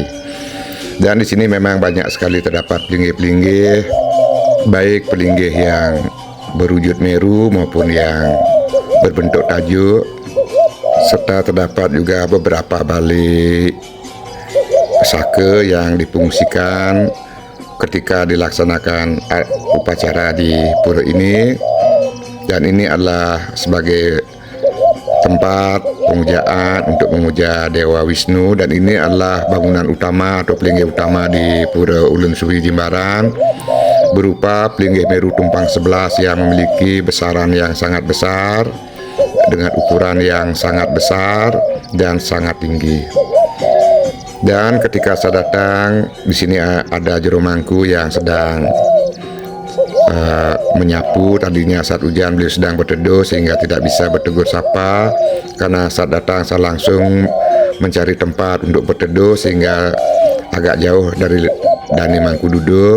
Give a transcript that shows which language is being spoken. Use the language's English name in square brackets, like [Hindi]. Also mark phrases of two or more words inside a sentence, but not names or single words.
[Indonesian] Dan di sini memang banyak sekali terdapat pelinggih-pelinggih, baik pelinggih yang berwujud meru maupun yang berbentuk tajuk, serta terdapat juga beberapa balik saka yang difungsikan ketika dilaksanakan upacara di pura ini. Dan ini adalah sebagai tempat pemujaan untuk memuja Dewa Wisnu, dan ini adalah bangunan utama atau pelinggih utama di Pura Ulun Suwi Jimbaran, berupa pelinggih Meru Tumpang 11 yang memiliki besaran yang sangat besar dengan ukuran yang sangat besar dan sangat tinggi. Dan ketika saya datang di sini ada jero mangku yang sedang menyapu. Tadinya saat hujan beliau sedang berteduh sehingga tidak bisa bertegur sapa. Karena saat datang saya langsung mencari tempat untuk berteduh sehingga agak jauh dari Dani mangku duduk.